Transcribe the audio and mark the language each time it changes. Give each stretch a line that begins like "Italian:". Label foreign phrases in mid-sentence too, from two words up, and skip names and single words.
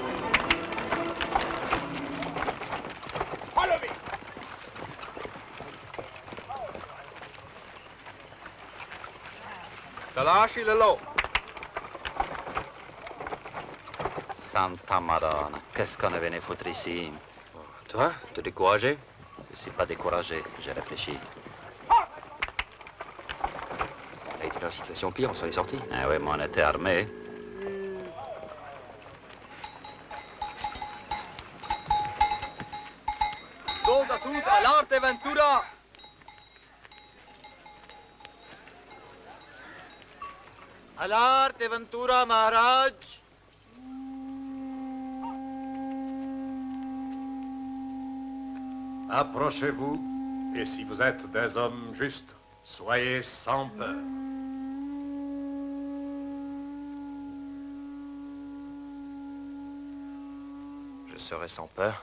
Italian: Talashi le lot. Santa Madonna,
French: qu'est-ce qu'on est venu foutre ici? Toi, te décourager? Je ne suis pas découragé, j'ai réfléchi. On a été dans une situation pire, on s'en est sorti. Ah oui, mais on était armés. Solda sud all'arte Ventura. All'arte Ventura, Maharaj. Approchez-vous, et si vous êtes des hommes justes, soyez sans peur. Je serai sans peur.